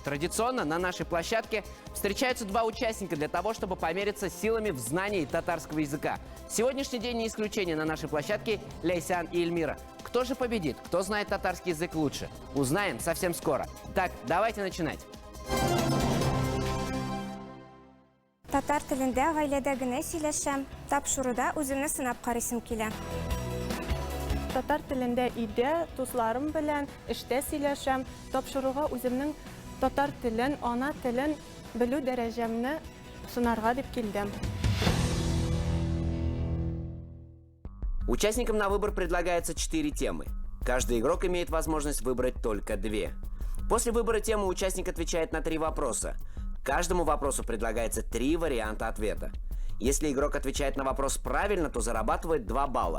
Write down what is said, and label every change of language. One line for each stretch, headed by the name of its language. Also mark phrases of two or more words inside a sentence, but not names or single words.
Russian: Традиционно на нашей площадке встречаются два участника для того, чтобы помериться силами в знании татарского языка. Сегодняшний день не исключение на нашей площадке Лейсян и Эльмира. Кто же победит? Кто знает татарский язык лучше? Узнаем совсем скоро. Так, давайте начинать.
Tatar: Татар телендә гаиләдә генә сөйләшәм, тапшыруда үземне сынап карыйсым килә. Татар телендә өйдә, дусларым белән эштә сөйләшәм, тапшыруга үземнең татар телен, ана телен белү дәрәҗәмне сынарга дип килдем.
Russian: Участникам на выбор предлагается 4 темы. Каждый игрок имеет возможность выбрать только 2. После выбора темы участник отвечает на 3 вопроса. Каждому вопросу предлагается 3 варианта ответа. Если игрок отвечает на вопрос правильно, то зарабатывает 2 балла.